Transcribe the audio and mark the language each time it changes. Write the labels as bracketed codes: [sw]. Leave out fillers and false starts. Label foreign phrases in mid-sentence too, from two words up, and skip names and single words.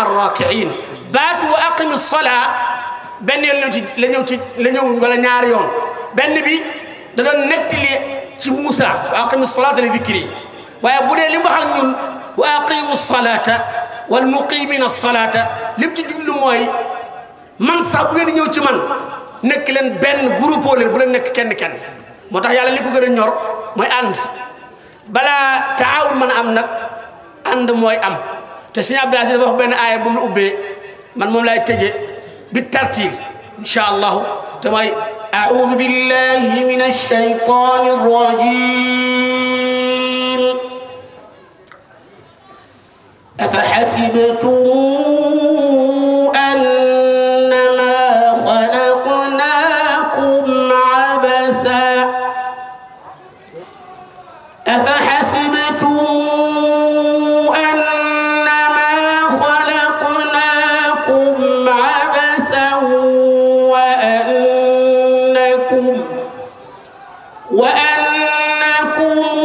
[wo] rakiin baatu [ar] وأقم الصلاة [wo] benn yoon la ñëw wala ñaari yoon benn bi da doon nettali ci Muusa [ar] وأقم الصلاة لذكري [wo] waaye bu dee li mu wax ak ñun [ar] وأقم الصلاة والمقيمين الصلاة [wo] lim ci jublu mooy man sax bu ngeen ñëw ci man nekk leen benn groupe leen bu leen nekk kenn moo tax yàlla li ko gën a ñor mooy ànd balaa taawun mën a am nag ànd mooy am te Sëriñ Abdul Aziz dafa wax benn aaya bu mu la ubbee man moom laay tëjee [ar] بالترتيب إن شاء الله تمام أعوذ بالله من الشيطان الرجيم أفحسبتم أنما خلقناكم عبثا أفحسبتم وأنكم